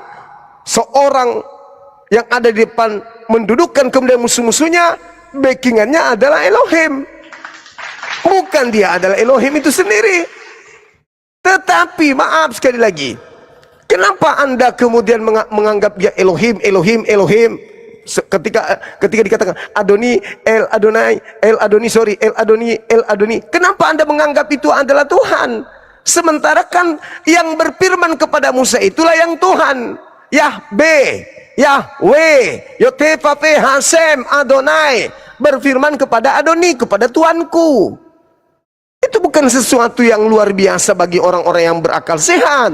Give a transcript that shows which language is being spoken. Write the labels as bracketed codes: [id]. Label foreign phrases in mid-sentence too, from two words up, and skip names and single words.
[id] Seorang yang ada di depan mendudukkan kemudian musuh-musuhnya, backingannya adalah Elohim. Bukan dia adalah Elohim itu sendiri. Tetapi maaf sekali lagi, kenapa Anda kemudian menganggap dia Elohim, Elohim, Elohim? Ketika dikatakan Adoni, El Adonai, El Adoni, sorry, El Adoni, El Adoni, kenapa Anda menganggap itu adalah Tuhan? Sementara kan yang berfirman kepada Musa itulah yang Tuhan. Yahweh, Yahweh, Yod-Heh-Vav-He, Hashem, Adonai berfirman kepada Adoni, kepada Tuanku. Itu bukan sesuatu yang luar biasa bagi orang-orang yang berakal sehat.